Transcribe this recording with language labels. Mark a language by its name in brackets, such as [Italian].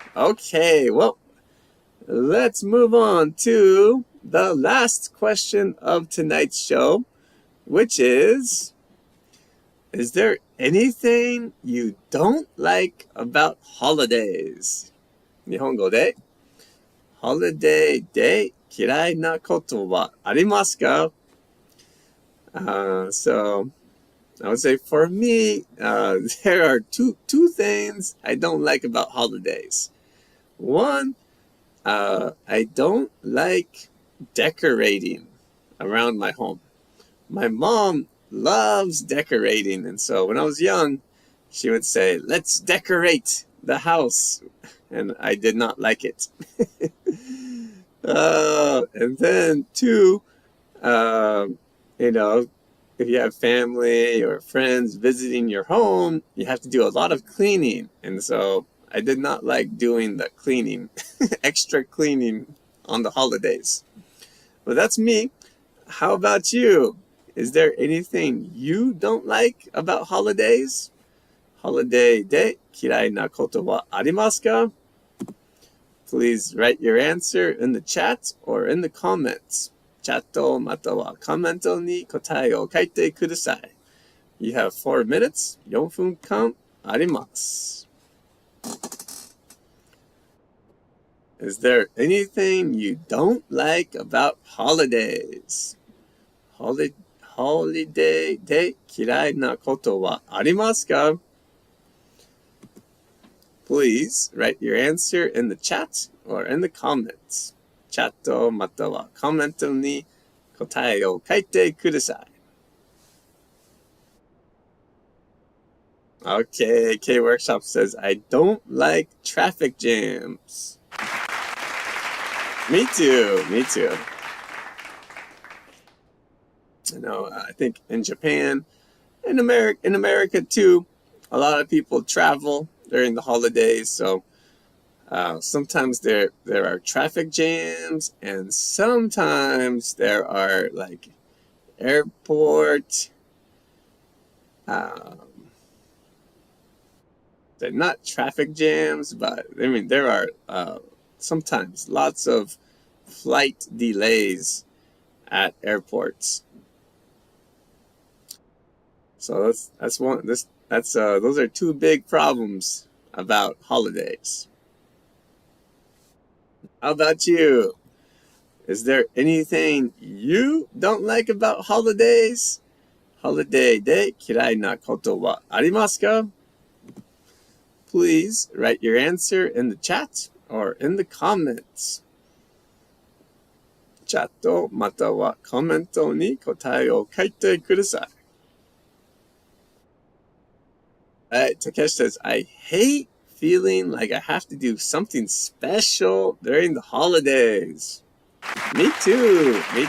[English] Okay, well, let's move on to the last question of tonight's show, which is there anything you don't like about holidays? [Japanese] 日本語で holiday で嫌いなことはありますか? [English] So I would say for me, there are two things I don't like about holidays. One, I don't like decorating around my home. My mom loves decorating, and so when I was young, she would say, let's decorate the house, and I did not like it. And then two, if you have family or friends visiting your home, you have to do a lot of cleaning, and so I did not like doing the cleaning, extra cleaning on the holidays. But that's me. How about you? Is there anything you don't like about holidays? [Japanese] Holiday で嫌いなことはありますか? [English] Please write your answer in the chat or in the comments. [Japanese] チャットまたはコメントに答えを書いてください. [English] You have 4 minutes. [Japanese] 4分間あります. [English] Is there anything you don't like about holidays? [Japanese] Holiday で嫌いなことはありますか? [English] Please write your answer in the chat or in the comments. [Japanese] チャットまたはコメントに答えを書いてください. [English] Okay, K Workshop says, I don't like traffic jams. Me too. I think in Japan, in America too, a lot of people travel during the holidays, so sometimes there are traffic jams, and sometimes there are airport they're not traffic jams, but there are sometimes lots of flight delays at airports. So those are two big problems about holidays. How about you? Is there anything you don't like about holidays? [Japanese] Holiday で嫌いなことはありますか? [English] Please write your answer in the chat or in the comments. [Japanese] チャットまたはコメントに答えを書いてください。 [English] Alright, Takeshi says, I hate feeling like I have to do something special during the holidays. Me too.